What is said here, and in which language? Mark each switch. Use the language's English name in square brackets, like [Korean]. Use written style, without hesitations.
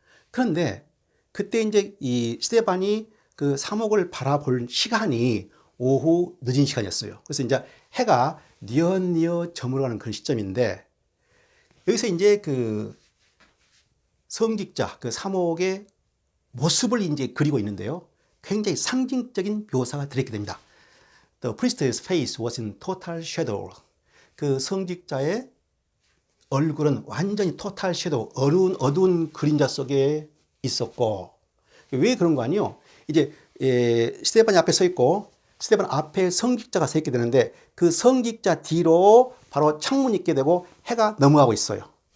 [Korean] 그런데 그때 이제 이 스테반이 그 사목을 바라볼 시간이 오후 늦은 시간이었어요. 그래서 이제 해가 뉘엿뉘엿 저물어가는 그런 시점인데 여기서 이제 그 성직자 그 사목의 모습을 이제 그리고 있는데요. 굉장히 상징적인 묘사가 들어있게 됩니다. [English] The priest's face was in total shadow. [Korean] 그 성직자의 얼굴은 완전히 [English] total shadow, [Korean] 어두운 그림자 속에 있었고, 왜 그런 거 아니요? 이제 스테반이 앞에 서 있고 스테반 앞에 성직자가 서 있게 되는데 그 성직자 뒤로 바로 창문이 있게 되고 해가 넘어가고 있어요.